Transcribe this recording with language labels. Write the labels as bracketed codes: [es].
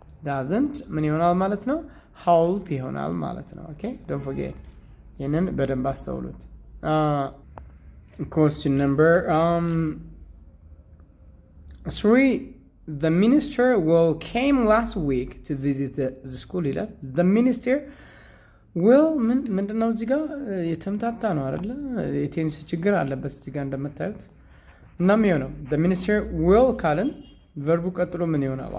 [am] doesn't ምን ይሆናል ማለት ነው? help ይሆናል ማለት ነው። ኦኬ [en] don't forget [am] ይህንን በደንብ አስተውሉት። [en] question number 3. The minister came last week to visit the school [am] ይላል። [en] the minister will [am] ምንድነው? እዚህ ጋር የተምታታ ነው አይደለ? የቴንስ ችግር አለበት እዚህ ጋር እንደምታዩት እና የሚሆነው the minister will ካልን ቨርቡ ቀጥሎ ምን ይሆናል?